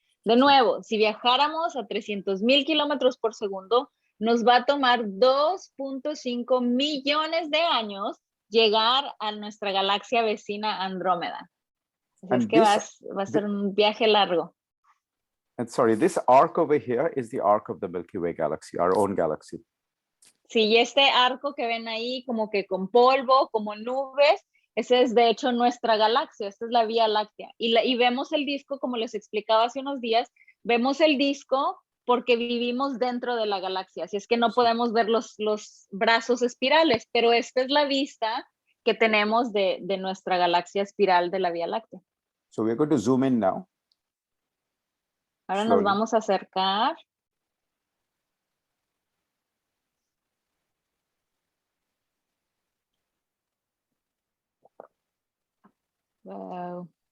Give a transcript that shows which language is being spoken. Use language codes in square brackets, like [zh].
[es] De nuevo, si viajáramos a 300,000 kilómetros por segundo, nos va a tomar 2.5 millones de años llegar a nuestra galaxia vecina Andrómeda. Así es que va a ser un viaje largo. [en] And sorry, this arc over here is the arc of the Milky Way galaxy, our own galaxy. [es] Sí, y este arco que ven ahí como que con polvo, como nubes, ese es de hecho nuestra galaxia, esta es la Vía Láctea. Y vemos el disco, como les explicaba hace unos días, vemos el disco porque vivimos dentro de la galaxia, así es que no podemos ver los brazos espirales, pero esta es la vista que tenemos de nuestra galaxia espiral de la Vía Láctea. [en] So we're going to zoom in now. [es] Ahora nos vamos a acercar. Wow.